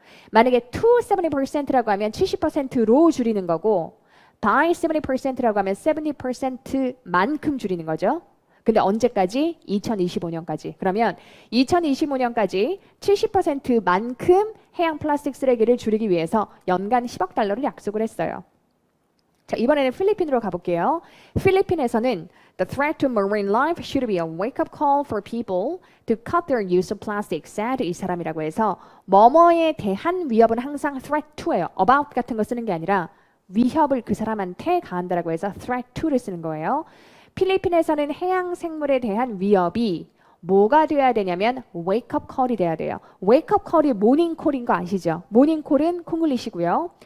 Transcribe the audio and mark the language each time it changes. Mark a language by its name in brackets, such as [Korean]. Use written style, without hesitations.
[Korean] 만약에 to 70%라고 하면 70%로 줄이는 거고 by 70%라고 하면 70%만큼 줄이는 거죠. 근데 언제까지? 2025년까지. 그러면 2025년까지 70%만큼 해양 플라스틱 쓰레기를 줄이기 위해서 연간 10억 달러를 약속을 했어요. 자, 이번에는 필리핀으로 가볼게요. 필리핀에서는 [English] The threat to marine life should be a wake-up call for people to cut their use of plastic, said [Korean] 이 사람이라고 해서 뭐뭐에 대한 위협은 항상 [English] threat to예요. [Korean] about 같은 거 쓰는 게 아니라 위협을 그 사람한테 가한다라고 해서 threat to를 쓰는 거예요. 필리핀에서는 해양 생물에 대한 위협이 뭐가 돼야 되냐면 wake-up call이 돼야 돼요. wake-up call이 모닝 콜인 거 아시죠? 모닝 콜은 콩글리시고요.